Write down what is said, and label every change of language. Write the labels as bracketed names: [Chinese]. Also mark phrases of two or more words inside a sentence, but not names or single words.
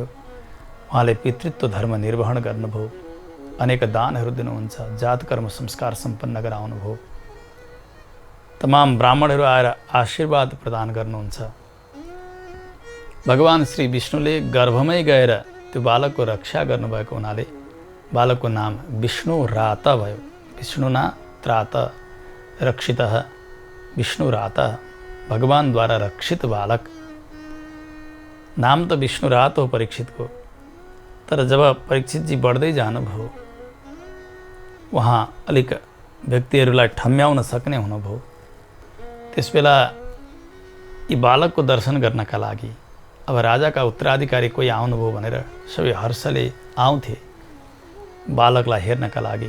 [Nepali] उहाँले पितृत्व धर्म निर्वहन गर्नुभयो। अनेक दानहरू दिनुहुन्छ, जात कर्म संस्कार सम्पन्न गराउनुभयो। तमाम ब्राह्मणहरू आएर आशीर्वाद प्रदान गर्नुहुन्छ। भगवान श्री विष्णुले गर्भमै गएर त्यो बालकको रक्षा गर्नुभएको हुनाले बालकको नाम विष्णु रात भयो। [Sanskrit] विष्णुना त्रात रक्षितः विष्णु रात, [Nepali] भगवानद्वारा रक्षित बालक। नाम त विष्णु रात हो परीक्षितको। तर जब परीक्षितजी बढ्दै जानुभयो, उहाँ अलिक व्यक्तिहरूलाई ठम्म्याउन सक्ने हुनुभयो। त्यसबेला यी बालकको दर्शन गर्नका लागि अब राजाका उत्तराधिकारी कोही आउनुभयो भनेर सबै हर्षले आउँथे बालकलाई हेर्नका लागि।